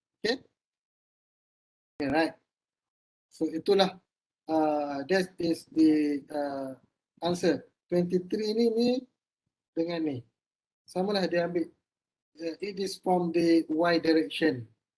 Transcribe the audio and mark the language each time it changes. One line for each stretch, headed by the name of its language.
English: Okay, okay, right. So
Malay: itulah
English: that is the answer.
Malay: 23 ni dengan ni samalah dia ambil.
English: It is from the y direction.